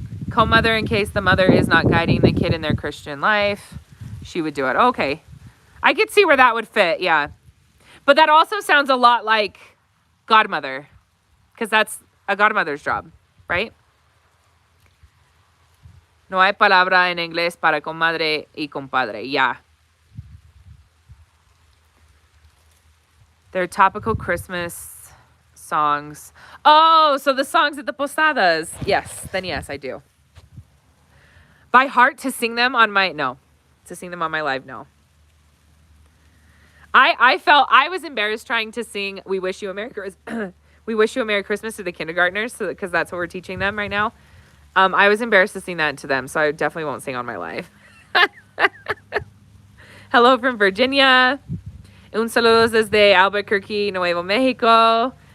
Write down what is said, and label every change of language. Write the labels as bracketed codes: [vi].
[en] Co-mother in case the mother is not guiding the kid in their Christian life. She would do it. Okay. I could see where that would fit. Yeah. But that also sounds a lot like godmother because that's a godmother's job, right? [es] No hay palabra en inglés para comadre y compadre. [en] Yeah. They're topical Christmas songs. Oh, so the songs at the posadas. Yes. Then yes, I do. By heart to sing them on my live, no. I felt I was embarrassed trying to sing We Wish You a Merry Christmas. We Wish You a Merry Christmas to the kindergartners because that's what we're teaching them right now. I was embarrassed to sing that to them, so I definitely won't sing on my live. Hello from Virginia. [es] Un saludos desde Albuquerque, Nuevo Mexico.